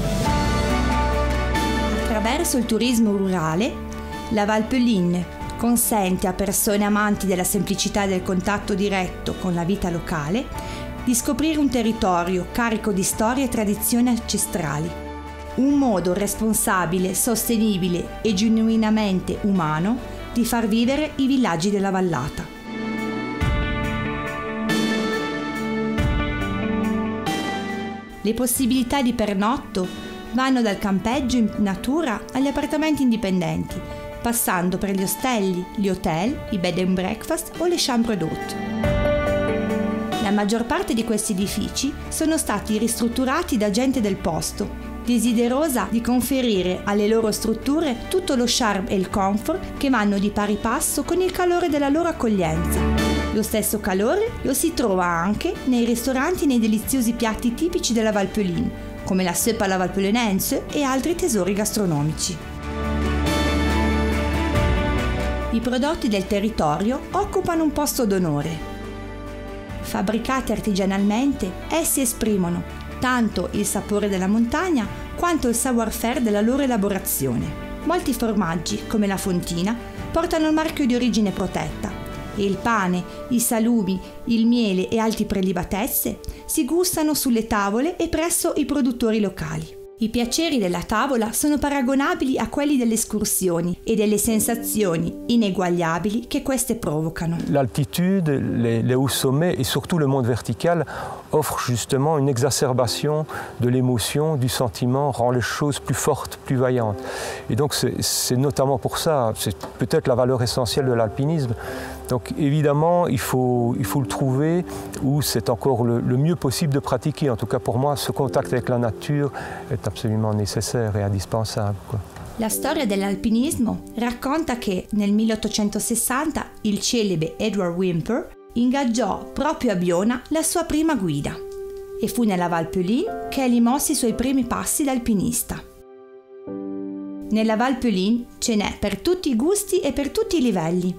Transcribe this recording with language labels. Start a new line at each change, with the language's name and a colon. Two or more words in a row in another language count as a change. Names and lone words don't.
Italian: Attraverso il turismo rurale, la Valpelline consente a persone amanti della semplicità del contatto diretto con la vita locale di scoprire un territorio carico di storie e tradizioni ancestrali, un modo responsabile, sostenibile e genuinamente umano di far vivere i villaggi della vallata. Le possibilità di pernotto vanno dal campeggio in natura agli appartamenti indipendenti, passando per gli ostelli, gli hotel, i
English: bed and breakfast
Italian: o le
French: chambre d'hôte.
Italian: La maggior parte di questi edifici sono stati ristrutturati da gente del posto, desiderosa di conferire alle loro strutture tutto lo charme e il comfort che vanno di pari passo con il calore della loro accoglienza. Lo stesso calore lo si trova anche nei ristoranti e nei deliziosi piatti tipici della Valpelline, come la soupe alla valpelinense e altri tesori gastronomici. I prodotti del territorio occupano un posto d'onore. Fabbricati artigianalmente, essi esprimono tanto il sapore della montagna quanto il savoir-faire della loro elaborazione. Molti formaggi, come la fontina, portano il marchio di origine protetta e il pane, i salumi, il miele e altre prelibatezze si gustano sulle tavole e presso i produttori locali. I piaceri della tavola sono paragonabili a quelli delle escursioni e delle sensazioni ineguagliabili che queste provocano.
French: L'altitude, les hauts sommets et surtout le monde vertical offrent justement une exacerbation de l'émotion, du sentiment, rend les choses plus fortes, plus vaillantes. Et donc c'est notamment pour ça, c'est peut-être la valeur essentielle de l'alpinisme. Donc évidemment, il faut le trouver où c'est encore le mieux possible de pratiquer. En tout cas pour moi, ce contact avec la nature est absolument nécessaire et indispensable, quoi.
Italian: La storia dell'alpinismo racconta che nel 1860 il celebre Edward Whymper ingaggiò proprio a Biona la sua prima guida e fu nella Valpelline che egli mosse i suoi primi passi da alpinista. Nella Valpelline ce n'è per tutti i gusti e per tutti i livelli.